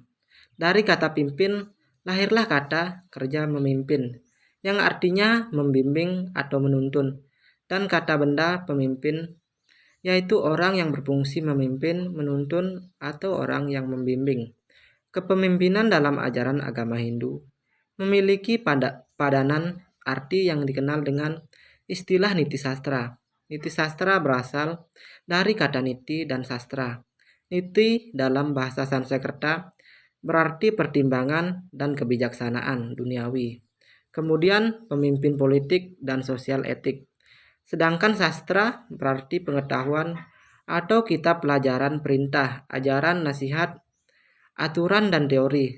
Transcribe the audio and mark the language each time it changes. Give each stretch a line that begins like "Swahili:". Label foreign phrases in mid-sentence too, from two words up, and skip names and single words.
Indonesian: Dari kata pimpin, lahirlah kata kerja memimpin, yang artinya membimbing atau menuntun, dan kata benda pemimpin, yaitu orang yang berfungsi memimpin, menuntun, atau orang yang membimbing. Kepemimpinan dalam ajaran agama Hindu memiliki padanan arti yang dikenal dengan istilah niti sastra. Niti sastra berasal dari kata niti dan sastra. Niti dalam bahasa Sanskerta berarti pertimbangan dan kebijaksanaan duniawi. Kemudian pemimpin politik dan sosial etik. Sedangkan sastra berarti pengetahuan atau kitab pelajaran perintah, ajaran, nasihat, aturan, dan teori.